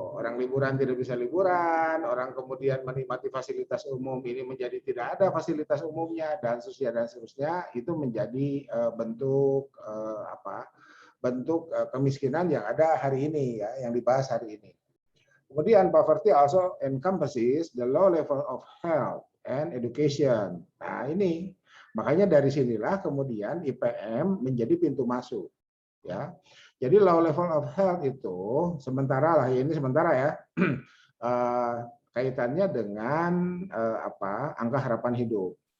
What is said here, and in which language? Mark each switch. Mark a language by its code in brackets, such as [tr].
[id] Orang liburan tidak bisa liburan, orang kemudian menikmati fasilitas umum ini menjadi tidak ada fasilitas umumnya dan seterusnya, itu menjadi bentuk bentuk kemiskinan yang ada hari ini ya, yang dibahas hari ini. [en] Kemudian poverty also encompasses the low level of health and education. [id] Nah, ini makanya dari sinilah kemudian IPM menjadi pintu masuk ya. Jadi [en] low level of health [id] itu sementara lah, ini sementara ya, kaitannya dengan angka harapan hidup.